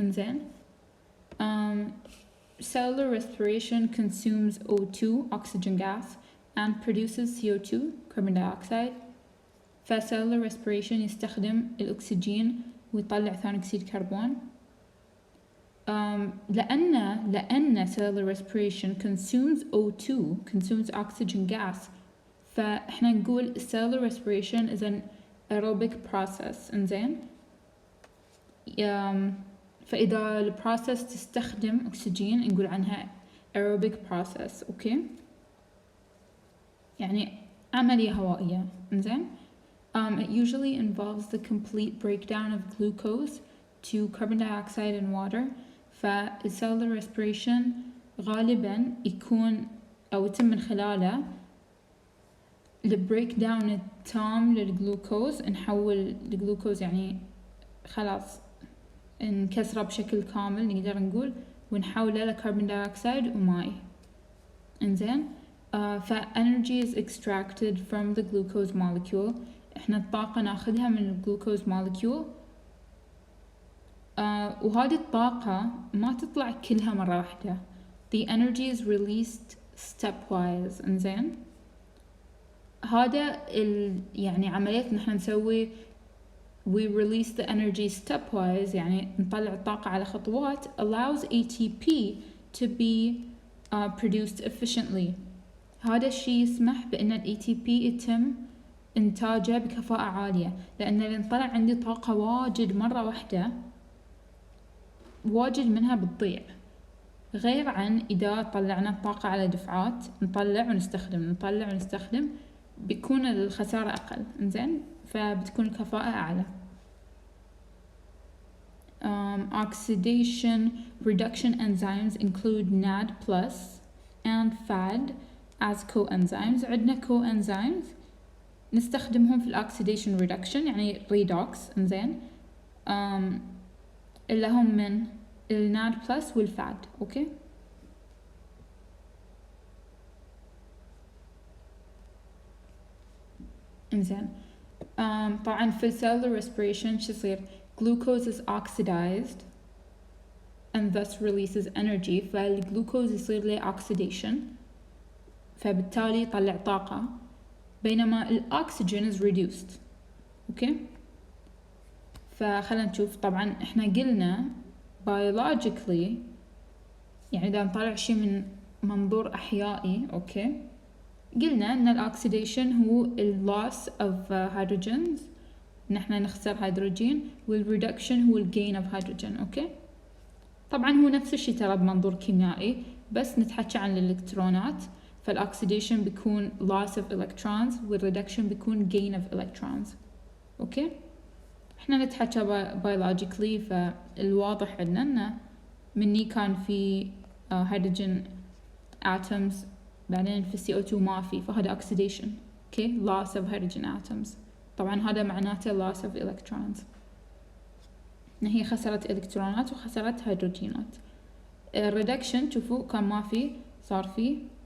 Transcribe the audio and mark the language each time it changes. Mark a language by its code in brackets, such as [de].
[en] إنزين، cellular respiration consumes O2 oxygen gas and produces CO2 carbon dioxide. [ar] cellular respiration يستخدم الأكسجين ويطلع ثاني أكسيد كربون. [en] لأن cellular respiration consumes O2 consumes oxygen gas، [ar] فإحنا نقول [en] cellular respiration is an aerobic process. [ar] إنزين، فإذا البروسيس تستخدم أكسجين نقول عنها aerobic process. أوكي، يعني عملية هوائية. [en] إنزين، it usually involves the complete breakdown of glucose to carbon dioxide and water. [ar] cellular respiration غالبا يكون أو يتم من خلاله البريك داون التام للجلوكوز، نحول الجلوكوز يعني خلاص نكسره بشكل كامل نقدر نقول، ونحوله لكربون دايوكسيد وماء. [en] إنزين، energy is extracted from the glucose molecule. [ar] إحنا الطاقة ناخذها من الجلوكوز molecule، وهذه الطاقة ما تطلع كلها مرة واحدة. [en] the energy is released stepwise. [ar] إنزين، هذا يعني عملية نحن نسوي [en] we release the energy stepwise، [ar] يعني نطلع الطاقة على خطوات [en] allows ATP to be produced efficiently. [ar] هذا الشيء يسمح بأن ال ATP يتم إنتاجه بكفاءة عالية، لأن اللي طلع عندي طاقة واجد مرة واحدة واجد منها بتضيع، غير عن إذا طلعنا الطاقة على دفعات، نطلع ونستخدم بيكون الخسارة أقل. إنزين، فبتكون الكفاءة أعلى. [en] Oxidation reduction enzymes include NAD+ and FAD as coenzymes. [ar] عندنا coenzymes نستخدمهم في الأكسيديشن reduction يعني redox. إنزين، اللي هم من NAD+ والفاد. أوكي، إنزين، طبعا في [en] cellular respiration [ar] شو يصير؟ [en] glucose is oxidized and thus releases energy. [ar] فالجلوكوز يصير له oxidation، فبالتالي يطلع طاقة، بينما الأكسجين [en] is reduced. [ar] أوكي، فخلنا نشوف. طبعا إحنا قلنا biologically يعني إذا نطلع شيء من منظور أحيائي، أوكي، قلنا أن الأكسيديشن هو [en] loss of hydrogens، [ar] نحن نخسر هيدروجين، والريدكشن هو [en] gain of hydrogen. [ar] أوكي، طبعا هو نفس الشيء ترى بمنظور كيميائي، بس نتحكي عن الإلكترونات. فالأكسيديشن بيكون [en] loss of electrons [ar] والريدكشن بيكون [en] gain of electrons. [ar] أوكي، إحنا نتحكي biologically، فالواضح عندنا أنه مني كان في hydrogen atoms بعدين في CO2 ما في، فهذا oxidation. أوكي، [en] loss of hydrogen atoms، [ar] طبعا هذا معناته [en] loss of electrons، [ar] إن هي خسرت إلكترونات وخسرت هيدروجينات. الريدكشن شوفوا كان ما في صار فيه